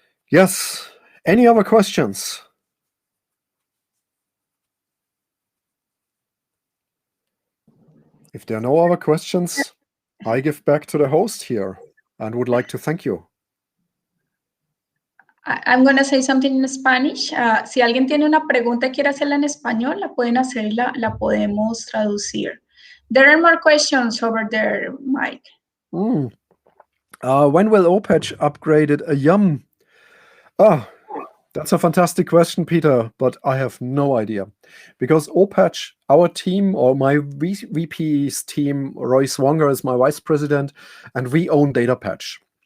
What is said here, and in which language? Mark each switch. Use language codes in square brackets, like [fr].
[en] Yes, any other questions? If there are no other questions, I give back to the host here and would like to thank you. I'm going to say something in Spanish. [es] Si alguien tiene una pregunta y quiere hacerla en español, la pueden hacer y la podemos traducir. [en] There are more questions over there, Mike. When will OPatch upgraded a YUM? That's a fantastic question, Peter, but I have no idea. Because OPatch, our team, or my VP's team, Roy Swanger is my vice president, and we own DataPatch.